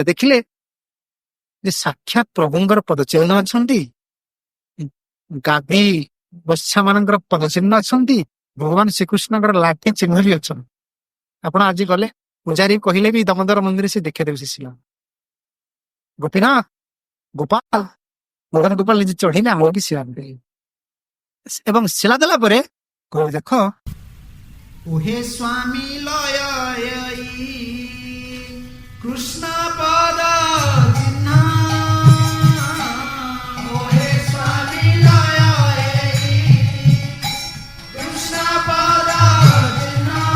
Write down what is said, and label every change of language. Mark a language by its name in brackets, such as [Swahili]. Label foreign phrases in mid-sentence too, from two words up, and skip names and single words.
[Odia] ଦେଖିଲେ ଯେ ସାକ୍ଷାତ ପ୍ରଭୁଙ୍କର ପଦଚିହ୍ନ ଅଛନ୍ତି, ଗାଦି ବତ୍ସା ମାନଙ୍କର ପଦଚିହ୍ନ ଅଛନ୍ତି, ଭଗବାନ ଶ୍ରୀକୃଷ୍ଣଙ୍କର ଲାଠି ଚିହ୍ନ ବି ଅଛନ୍ତି। ଆପଣ ଆଜି ଗଲେ ପୂଜାରୀ କହିଲେ ବି ଦାମୋଦର ମନ୍ଦିର ସେ ଦେଖେଇଦେବେ। ସେ ଶିଳା ଗୋପୀନାଥ ଗୋପାଳ ମଦନ ଗୋପାଳ ନିଜେ ଚଢିଲେ ଆମକୁ କି ଶିଳା ଦେଲେ, ଏବଂ ଶିଳା ଦେଲା ପରେ କହିଲେ ଦେଖ [Bangla] ওহে স্বামী লয় কৃষ্ণ পদ চিহ্ন ওহে স্বামী লয় কৃষ্ণ পদ চিহ্ন